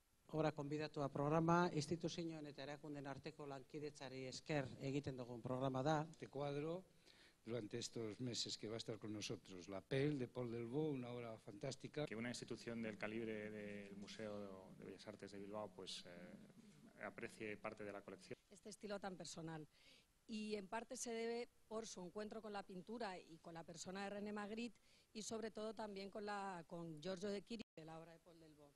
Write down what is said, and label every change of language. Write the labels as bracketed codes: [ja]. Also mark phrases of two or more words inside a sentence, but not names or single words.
[eu] obra konbidatua programa, instituzioen eta erakunden arteko lankidetzari esker egiten dugun programa da. [es] Este cuadro, durante estos meses que va a estar con nosotros, La Pell, de Paul Delvaux, una obra fantástica. Que una institución del calibre del Museo de Bellas Artes de Bilbao pues aprecie parte de la colección. Este estilo tan personal. Y en parte se debe por su encuentro con la pintura y con la persona de René Magritte y sobre todo también con Giorgio de Chirico, de la obra de Paul Delvaux.